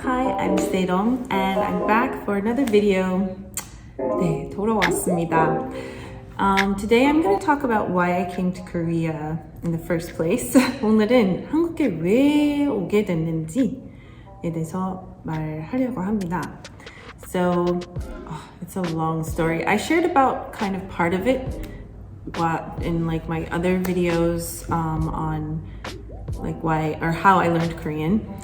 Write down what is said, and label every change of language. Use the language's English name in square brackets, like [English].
[English] Hi, I'm Serom and I'm back for another video. [Korean] 네, 돌아왔습니다. [English] Today I'm going to talk about why I came to Korea in the first place. [Korean] 오늘은 한국에 왜 오게 됐는지에 대해서 말하려고 합니다. [English] So, it's a long story. I shared about kind of part of it in like my other videos on like why or how I learned Korean.